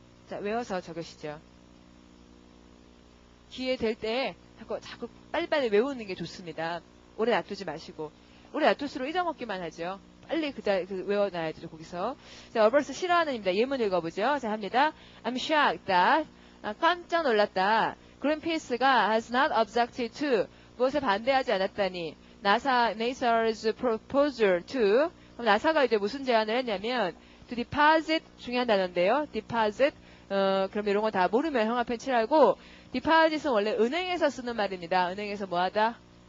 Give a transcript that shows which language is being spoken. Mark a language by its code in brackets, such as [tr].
[ko] 자, 외워서 적으시죠. 기회 될 때 자꾸 빨리빨리 외우는 게 좋습니다. 오래 놔두지 마시고 오래 놔둘수록 잊어먹기만 하죠. 빨리 외워놔야죠. 거기서. 자, averse 싫어하는입니다. 예문 읽어보죠. 자, 합니다. [en] I'm shocked that [ko] 깜짝 놀랐다. [en] Greenpeace가 has not objected to [ko] 무엇에 반대하지 않았다니. [en] NASA's proposal to. [ko] 그럼 나사가 이제 무슨 제안을 했냐면, [en] to deposit, [ko] 중요한 단어인데요. deposit, 그럼 이런 거 다 모르면 형아편 칠하고, deposit은 원래 은행에서 쓰는 말입니다. 은행에서 뭐 하다?